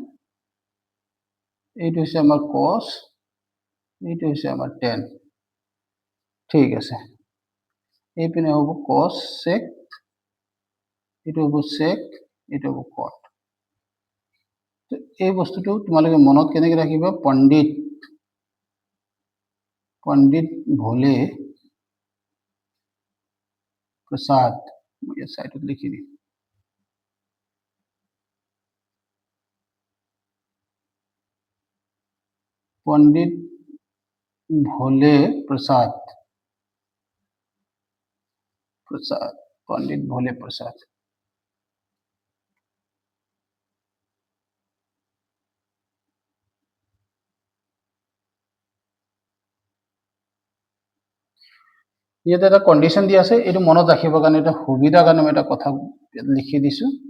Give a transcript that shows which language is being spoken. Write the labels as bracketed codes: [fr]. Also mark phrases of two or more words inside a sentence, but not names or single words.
[as] এইটো হৈছে আমাৰ cos এইটো হৈছে আমাৰ tan ঠিক আছে এইপিনে হ'ব [en] cos sec [as] এইটো হ'ব sec এইটো হ'ব cot তো এই বস্তুটো তোমালোকে মনত কেনেকৈ ৰাখিবা [hi] पंडित भोले प्रसाद ये साइड लिखी दी पंडित भोले प्रसाद पंडित भोले प्रसाद [as] ইয়াতে এটা কন্ডিশন দি আছে এটো মনত ৰাখিব কাৰণে এটা সুবিধা কাৰণে মই এটা কথা লিখি দিছো